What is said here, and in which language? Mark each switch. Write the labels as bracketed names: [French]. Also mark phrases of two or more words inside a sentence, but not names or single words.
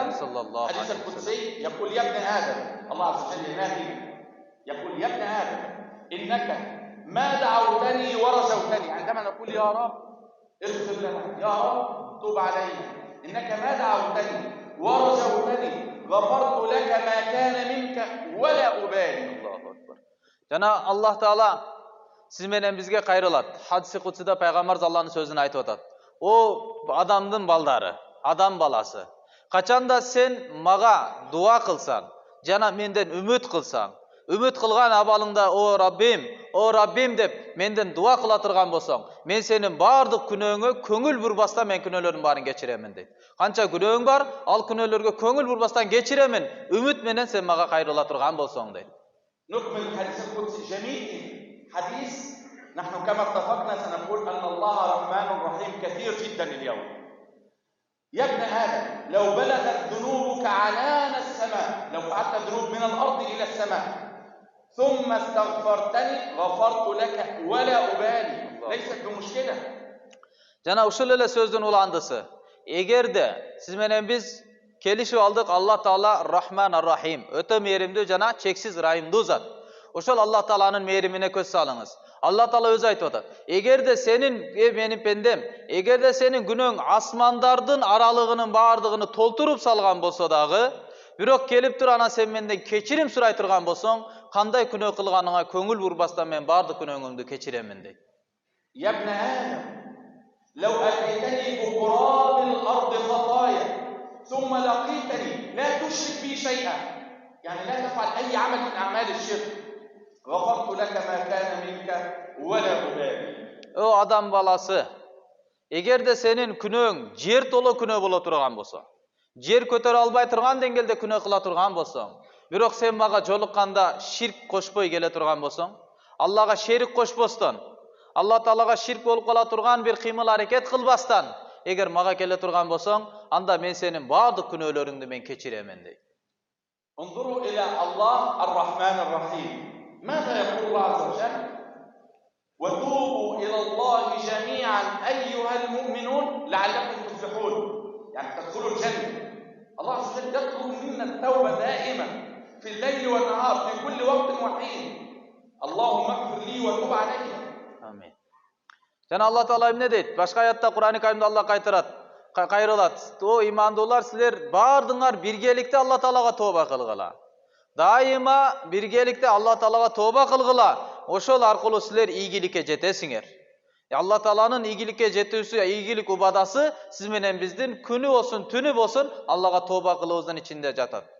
[Arabic] الحديث القدسي يقول يا ابن آدم، الله عز وجل ينادي يقول يا ابن آدم إنك ما دعوتني ورجوتني. عندما نقول يا رب اغفر لنا، يا رب توب علي، إنك ما دعوتني ورجوتني غفرت لك ما كان منك ولا أبالي. الله أكبر. [Kyrgyz] Жана Аллах Таала сиз менен бизге кайрылат. Хадиси кудсида пайгамбар Аллахтын сөзүн айтып атат. О адамдын балдары, адам баласы. Качанда сен мага дуа кылсаң, жана менден үмүт кылсаң, үмүт кылган абалыңда о Раббим деп менден дуа кыла турган болсоң, мен сенин бардык күнөөңө көңүл бурбастан мен күнөөлөрдүн баарын кечиремин дейт. Канча күнөөң бар, ал күнөөлөргө көңүл бурбастан кечиремин, үмүт менен сен мага кайрыла турган болсоң дейт. [Arabic] نكمل الحديث القدسي جميل حديث. نحن كما اتفقنا سنقول أن الله رحمن رحيم كثير جدا اليوم. يا ابن آدم لو بلغت ذنوبك عنان السماء، لو فعلت ذنوب من الأرض إلى السماء ثم استغفرتني غفرت لك ولا أبالي. ليست بمشكلة. [Kyrgyz] Жана ушул эле сөздүн уландысы. Эгерде сиз менен биз келишип алдык, Аллах Таала Рахман Ар-Рахим, өтө мээримдүү жана чексиз райымдуу зат. Ошол Аллах Тааланын мээримине көз салыңыз. Аллах Таала өзү айтып атат. Эгерде сенин менин пендем, эгерде сенин күнөөң асмандардын аралыгынын баардыгын толтуруп салган болсо дагы, бирок келип туруп анан сен менден кечирим сурай турган болсоң, кандай күнөө кылганыңа көңүл бурбастан мен баардык күнөөңдү кечиремин дейт. [Arabic] يا ابن آدم لو أتيتني بقراب الأرض خطايا ثم لقيتني لا تشرك بي شيئا، يعني لا تفعل أي عمل من أعمال الشرك، غفرت لك ما كان منك ولا أبالي. [Kyrgyz] О адам баласы, эгерде сенин күнөөң жер толо күнөө боло турган болсо, жер көтөрө албай турган деңгээлде күнөө кыла турган болсоң, бирок сен мага жолукканда ширк кошпой келе турган болсоң, Аллага шерик кошпостон, Алла Таалага ширк болуп кала турган бир кыймыл аракет кылбастан, эгер мага келе турган болсоң, анда мен сенин баардык күнөөлөрүңдү мен кечиремин дейт. [Arabic] انظروا إلى الله الرحمن الرحيم. ماذا يقول الله عز وجل؟ وتوبوا إلى الله جميعا أيها المؤمنون لعلكم تفلحون، يعني تدخلوا الجنة. الله عز وجل يطلب منا التوبة دائما في الليل والنهار في كل وقت وحين. اللهم اغفر لي وتوب علي. [Kyrgyz] Амин. Жана Алла Таала эмне дейт? Башка аятта Кур'ан-ы Каримде Алла кайрылат. О имандуулар, силер баардыгыңар биргеликте Алла Таалага тооба кылгыла. Дайыма биргеликте Алла Таалага тооба кылгыла. Ошол аркылуу силер ийгиликке жетесиңер. Алла Тааланын ийгиликке жетүүсү, ийгилик убадасы сиз менен биздин күнү болсун, түнү болсун Аллага тооба кылуубуздун ичинде жатат.